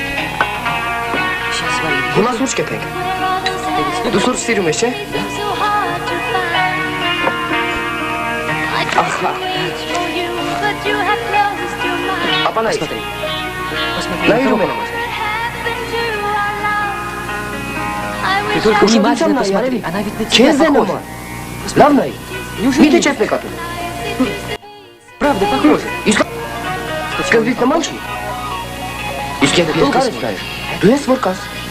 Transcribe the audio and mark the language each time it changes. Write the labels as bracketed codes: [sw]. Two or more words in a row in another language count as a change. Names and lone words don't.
[hy] Հիմա սուրճ կեփենք։ Դու սուրճ սիրում ես, չէ՞։ Ախա։ Ապա նայ։ Նայրում եմ։ Ուշադրությամբ նայ, արևի։ Քեզ է նման։ Լավ նայ։ Միթե չես նկատում։ [ru] Правда, похоже. Скажите, на манчи? [hy] Իսկ եթե երկար ես նայում, դու ես որ կաս։